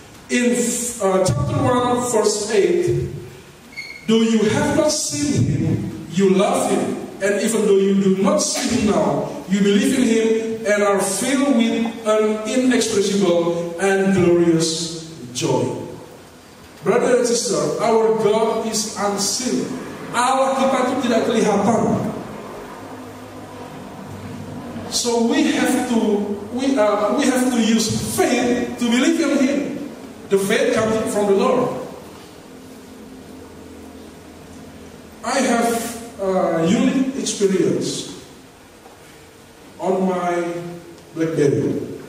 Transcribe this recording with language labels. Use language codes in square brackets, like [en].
[en] In chapter 1, verse 8, though you have not seen Him, you love Him. And even though you do not see Him now, you believe in Him and are filled with an inexpressible and glorious joy. Brother and sister, our God is unseen. [id] Allah kita itu tidak kelihatan. [en] So we have to use faith to believe in Him. The faith comes from the Lord. I have a unique experience on my BlackBerry.